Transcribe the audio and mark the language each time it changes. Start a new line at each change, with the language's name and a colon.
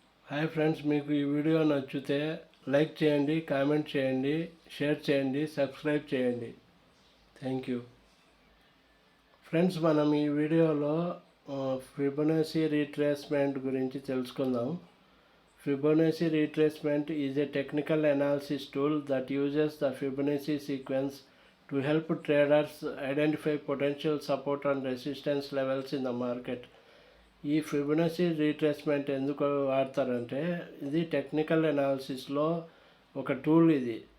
Telugu: Hi friends, మీకు ఈ video నచ్చితే లైక్ చేయండి, కామెంట్ చేయండి, షేర్ చేయండి, సబ్స్క్రైబ్ చేయండి. Thank you. ఫ్రెండ్స్, మనం ఈ వీడియోలో ఫిబొనాచి రీట్రేస్మెంట్ గురించి తెలుసుకుందాం.
English: Fibonacci retracement is a technical analysis tool that uses the Fibonacci sequence to help traders identify potential support and resistance levels in the market.
Telugu: ఈ Fibonacci retracement ఎందుకు వాడతారంటే, ఇది technical అనాలిసిస్లో ఒక tool ఇది.